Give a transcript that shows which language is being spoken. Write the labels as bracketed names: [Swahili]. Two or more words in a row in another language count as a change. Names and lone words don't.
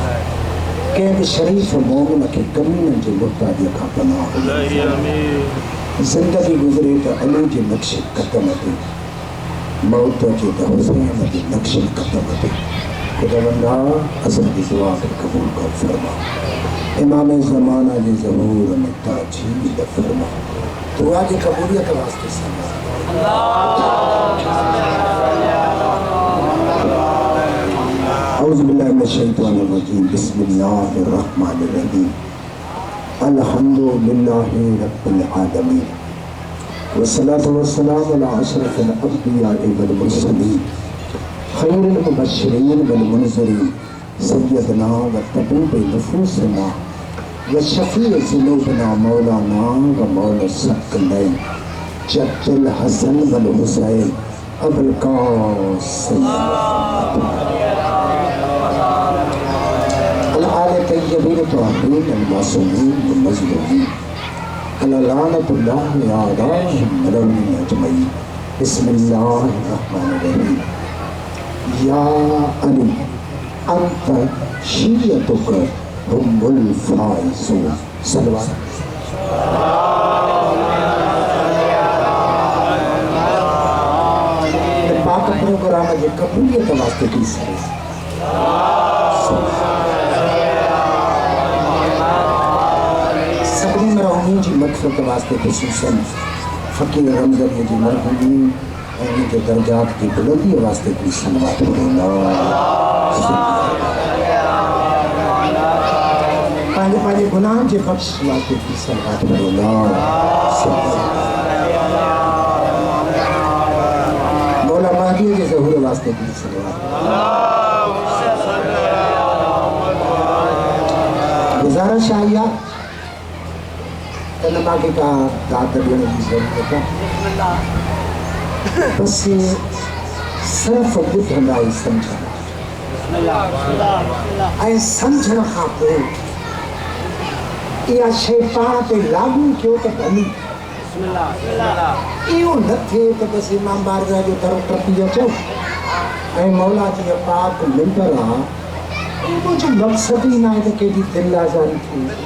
[Sindhi] कंहिं बि शरीफ़ मोमिन खे कमीननि जे मुहताजीअ खां पनाह ज़िंदगी गुज़रे त अली जे नक्श क़दम ते मौत जे त हुसैन जे नक्श क़दम ते खुदावंदा असांजी दुआ खे क़बूल कर फरमा। इमाम ज़माना जे ज़हूर में ताजील फरमा। दुआ जी क़बूलियत वास्ते समा [Arabic] أعوذ بالله من الشيطان الرجيم بسم الله الرحمن الرحيم الحمد لله رب العالمين والصلاة والسلام على أشرف الأنبياء والمرسلين خير المبشرين والمنذرين سيدنا وطبيب نفوسنا وشفيع ذنوبنا مولانا ومولى الثقلين جد الحسن والحسين أبو القاسم الطيبين الطاهرين المعصومين والمظلومين ألا لعنة الله عليهم ملعونين أجمعين. بسم الله الرحمن الرحيم. يا علي أنت شيعتك هم الفائزون. [Sindhi] सलवात पाक प्रोग्राम जे कबूलियत वास्ते की सही मरहूमीन जी मग़फ़िरत वास्ते ख़ुसूसन फ़कीर रमज़नी जी मरहूमीन ऐं उन जे दर्जात की बुलंदी वास्ते कोई सलवात पंहिंजे पंहिंजे गुनाहनि जे बख़्श वास्ते कोई सलवात मौला महदीअ जे ज़हूर वास्ते कोई सलवात गुज़ारिश आई आहे [Urdu] نمازی کا داد دینے کی ضرورت ہے بس صرف [Sindhi] ॿुधंदा ई सम्झंदा ऐं सम्झण खां पोइ इहा शइ पाण ते लागू कयो त भली इहो न थिए त बसि इमाम बारगाह जो दर टपी अचो ऐं मौला जी पाक मिंबर आहे उहो जो मक़सद ई न आहे त कंहिंजी दिलि आज़ारी थिए